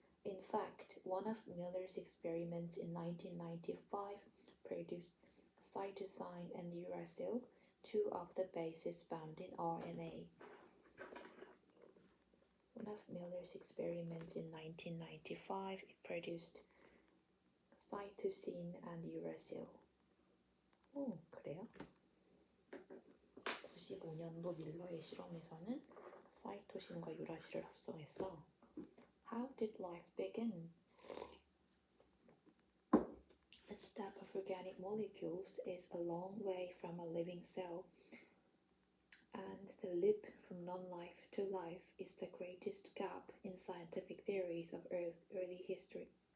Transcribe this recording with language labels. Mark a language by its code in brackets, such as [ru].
[en] In fact, one of Miller's experiments in 1995 produced cytosine and uracil, two of the bases found in RNA. One of Miller's experiments in 1995 produced cytosine and uracil. [ko] 오, 그래요? 95년도 밀러의 실험에서는 사이토신과 유라실을 합성했어. [en] How did life begin? A step of organic molecules is a long way from a living cell, and the leap from non-life to life is the greatest gap in scientific theories of Earth's early history.